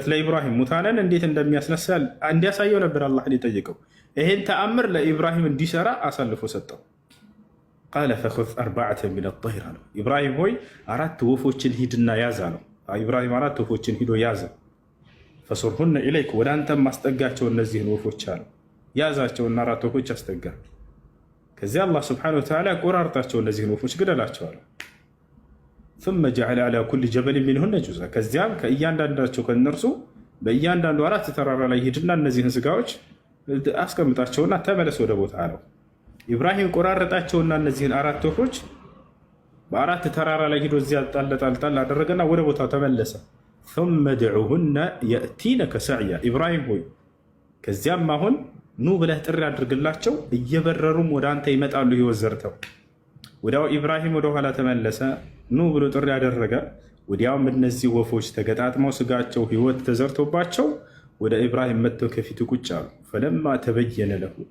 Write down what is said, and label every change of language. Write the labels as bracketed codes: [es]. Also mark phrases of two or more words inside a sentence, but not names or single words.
[am] ለኢብራሂም ሙታንን እንዴት እንደሚያስነሳ እንዲያሳየው ነበር አላህን የጠየቀው። ይሄን ተአምር ለኢብራሂም እንዲሰራ አሳልፎ ሰጠው። [ar] قال فخذ أربعة من الطير [am] አለው። ኢብራሂም ሆይ 4 ወፎችን ሂድና ያዝ አለው። ኢብራሂም 4 ወፎችን ሂዶ ያዘ። [ar] فصرهن إليك [am] ወደ አንተም ማስጠጋቸው እነዚህን ወፎች አለ። ያዛቸውና 4 ወፎች አስጠጋ። ከዚያ [ar] الله سبحانه وتعالى [am] ቆራርጣቸው እነዚህን ወፎች ግደላቸው አለ። [ar] ثم جعل على كل جبل منهن جزءا [am] ከዚያም ከእያንዳንዳቸው ከነርሱ በእያንዳንዱ 4 ተራራ ላይ ሂድና እነዚህን ስጋዎች አስቀምጣቸውና ተመለስ ወደ ቦታ አለው። ኢብራሂም ቆራረጣቸውና እነዚህን 4 ወፎች በ4 ተራራ ላይ ሂዶ እዚያ ጣል አደረገና ወደ ቦታው ተመለሰ። [ar] ثم دعوهن يأتينك سعيا [am] ኢብራሂም ሆይ ከዚያም አሁን ኑ ብለህ ጥሪ አድርግላቸው እየበረሩም ወደ አንተ ይመጣሉ ህይወት ዘርተው። ወዲያው ኢብራሂም ወደ ኋላ ተመለሰ። ኑ ብሎ ጥሪ ያደረገ። ወዲያውም እነዚህ ወፎች ተገጣጥመው ስጋቸው ህይወት ተዘርቶባቸው ወደ ኢብራሂም መጥተው ከፊቱ ቁጭ አሉ። [ar] فلما تبين له